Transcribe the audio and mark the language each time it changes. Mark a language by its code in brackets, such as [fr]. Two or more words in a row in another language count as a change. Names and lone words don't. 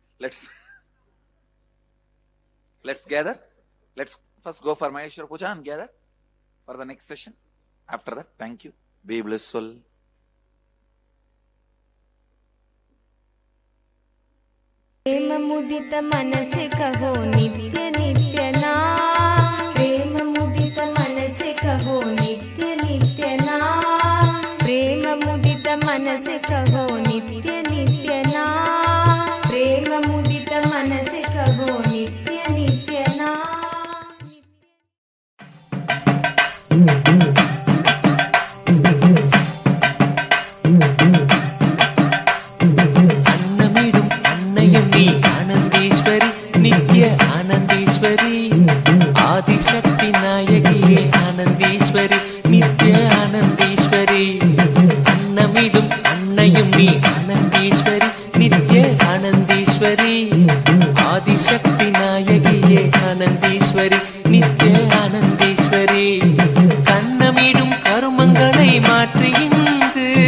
[en] Let's gather. Let's first go for Maheshwara Puja and gather for the next session. After that, thank you. Be blissful. [hi] प्रेम मुदित मन से कहो नित्य नित्य नाम प्रेम मुदित मन से कहो नित्य नित्य नाम प्रेम मुदित मन से कहो नित्य नित्य नाम प्रेम मुदित मन से कहो नित्य नित्य नाम [ta] அன்னமிடும் அன்னையும் நீ ஆனந்தீஸ்வரி நித்ய ஆனந்தீஸ்வரி ஆதிசக்தி நாயகியே ஆனந்தீஸ்வரி நித்ய ஆனந்தீஸ்வரி அன்னமிடும் அன்னையும் நீ ஆனந்தீஸ்வரி நித்ய ஆனந்தீஸ்வரி ஆதிசக்தி நாயகியே ஆனந்தீஸ்வரி நித்ய ஆனந்தீஸ்வரி கண்ணமிடும் கருமங்களை மாற்றி இங்கு